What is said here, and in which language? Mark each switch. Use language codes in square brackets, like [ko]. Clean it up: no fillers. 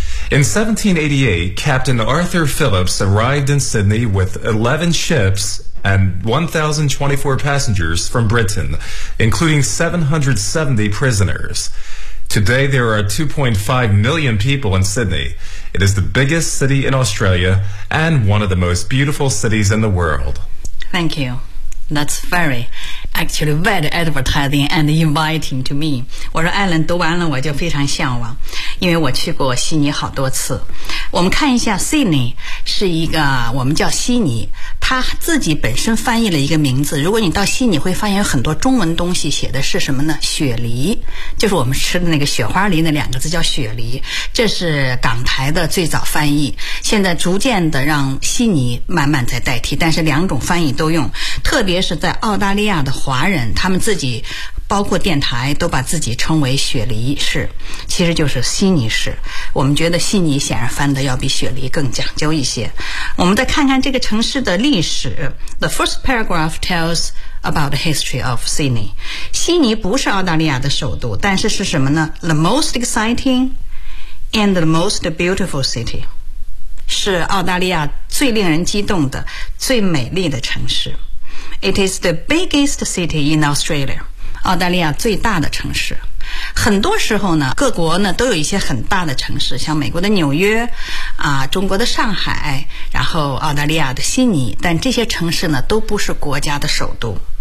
[en] In 1788, Captain Arthur Phillips arrived in Sydney with 11 ships and 1,024 passengers from Britain, including 770 prisoners. Today, there are 2.5 million people in Sydney. It is the biggest city in Australia and one of the most beautiful cities in the world. Thank you. That's very, actually very advertising and inviting to me. [zh] 我说 Alan 读完了我就非常向往，因为我去过悉尼好多次。我们看一下 Sydney 是一个我们叫悉尼，它自己本身翻译了一个名字。如果你到悉尼会发现有很多中文东西写的是什么呢？雪梨，就是我们吃的那个雪花梨，那两个字叫雪梨。这是港台的最早翻译，现在逐渐的让悉尼慢慢在代替，但是两种翻译都用。特别是在澳大利亚的华人，他们自己包括电台都把自己称为雪梨市，其实就是悉尼市。我们觉得悉尼显然翻得要比雪梨更讲究一些。我们再看看这个城市的历史。 [en] The first paragraph tells about the history of Sydney. [zh] 悉尼不是澳大利亚的首都，但是是什么呢？ [en] The most exciting and the most beautiful city. [zh] 是澳大利亚最令人激动的最美丽的城市。 [en] It is the biggest city in Australia. [zh] 澳大利亚最大的城市，很多时候呢，各国呢都有一些很大的城市，像美国的纽约，啊，中国的上海，然后澳大利亚的悉尼，但这些城市呢都不是国家的首都。